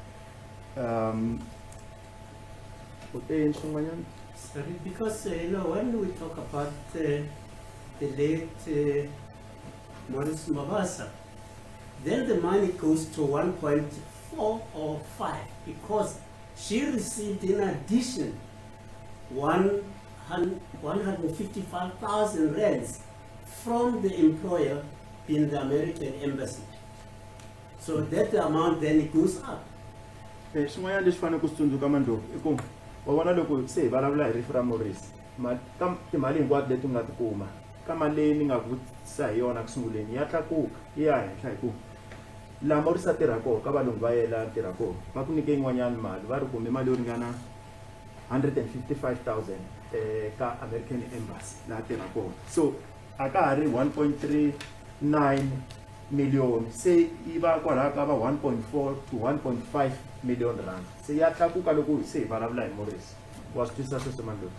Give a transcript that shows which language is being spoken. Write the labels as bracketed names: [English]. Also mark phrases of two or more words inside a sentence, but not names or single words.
[English] Sorry, because when we talk about the late Maurice Mabasa, then the money goes to 1.4 or 5 because she received in addition 155,000 rands from the employer in the American embassy. So that amount then it goes up. [Tsonga] Swin'wanyana leswi fanele ku tsundzuka Mandlovu I ku wa vona loko se hi vulavula hi rifu ra Maurice timali hinkwato leti nga ti kuma ka mali leyi ni nga vutisa hi yona ku sunguleni ya tlakuka yi ya henhla hi ku laha Maurice a tirha kona ka valungu va yela tirha kona va ku nyike yin'wanyana mali va ri kumbe mali yo ringana 155,000 ka American embassy laha tirha kona so a ka ha ri 1.39 million se yi va kwalaho ka va 1.4 to 1.5 million rand se ya tlakuka loko se hi vulavula hi Maurice wa swi twisisa sweswo Mandlovu